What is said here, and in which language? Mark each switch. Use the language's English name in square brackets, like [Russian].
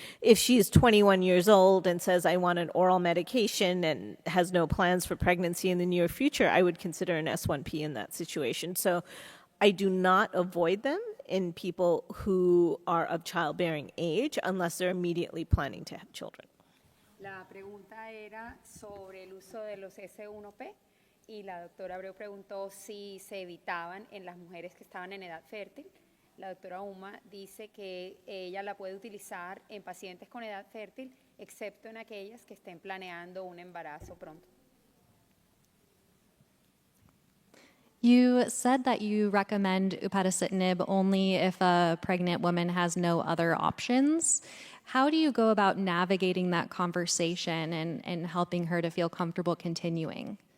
[English] If she's 21 years old and says, I want an oral medication and has no plans for pregnancy in the near future, I would consider an S1P in that situation. So I do not avoid them in people who are of childbearing age unless they're immediately planning to have children. [Spanish] La pregunta era sobre el uso de los S1P y la doctora Abreu preguntó si se evitaban en las mujeres que estaban en edad fértil. La doctora Uma dice que ella la puede utilizar en pacientes con edad fértil, excepto en aquellas que estén planeando un embarazo pronto. [English] You said that you recommend upadacitinib only if a pregnant woman has no other options. How do you go about navigating that conversation and helping her to feel comfortable continuing?